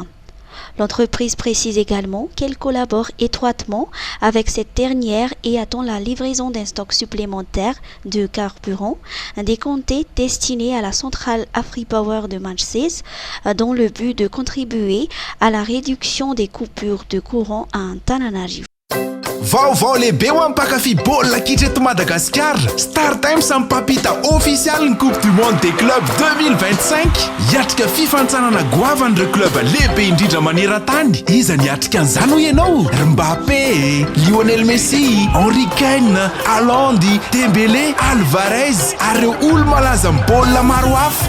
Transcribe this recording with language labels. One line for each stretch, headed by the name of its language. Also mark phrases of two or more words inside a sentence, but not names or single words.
French: L'entreprise précise également qu'elle collabore étroitement avec cette dernière et attend la livraison d'un stock supplémentaire de carburant décompté destiné à la centrale AfriPower de Manchester dans le but de contribuer à la réduction des coupures de courant à Antananarivo.
Malagasy: Vaovao lehibe ho ampakafy baolina kitra eto Madagasikara. Star Times mipampita ofisialy ny Coupe du Monde des Clubs 2025. Hiatrika fifantsarana goavan'ireo club lehibe indrindra maneran-tany. Iza ny hiatrika an'izany ho ianao? Mbappé, Lionel Messi, Henry Kane, Haaland, Dembélé, Alvarez ary ireo olo-malaza amin'ny baolina maro hafa.